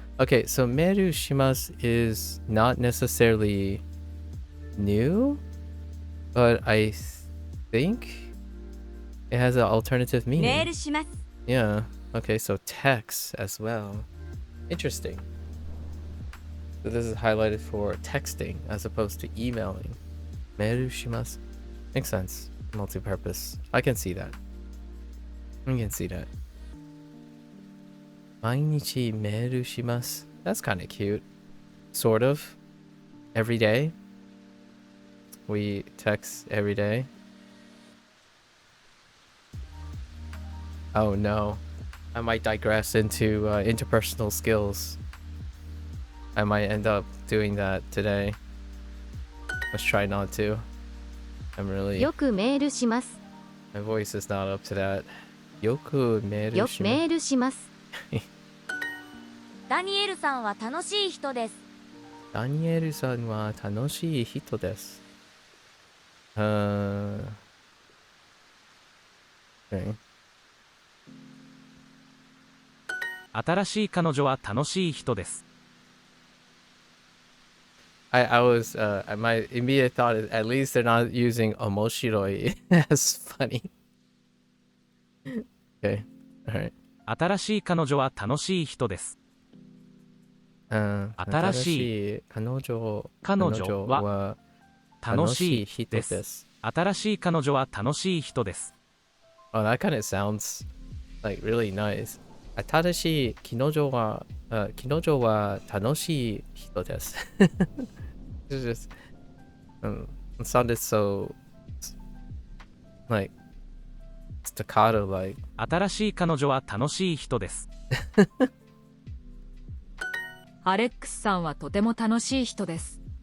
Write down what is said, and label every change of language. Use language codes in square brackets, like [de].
[en] Okay, so [ja] メールします [en] is not necessarily new, but I think it has an alternative [ja] メー [en] meaning. [ja] ルします。 [en] Yeah, okay, so text as well. Interesting. So this is highlighted for texting as opposed to emailing. [ja] メールします [en] makes sense. Multi-purpose. I can see that. [ja] 毎日メールします [en] That's kind of cute. Sort of. Every day. We text every day. Oh no. I might digress into interpersonal skills. I might end up doing that today. Let's try not to. I'm really... [ja] よくメールします。 [en] My voice is not up to that. [ja] よくメールします。メールします。ダニエルさんは楽しい人です。ダニエルさんは楽しい人です。 [en] Okay. I [ja] 新しい彼女は楽しい人です。 [en] was my immediate thought is at least they're not using omoshiroi as funny. Okay. Alright. [ja] 新しい彼女は楽しい人です。新しい彼女は楽しい人です。新しい彼女は楽しい人です。 [en] Oh, that kind of sounds like really nice. [ja] 新しい彼女は楽しい人です。 [en] It's just it sounded so like staccato like. [ja] 新しい彼女は楽しい人です。アレックスさんはとても楽しい人です。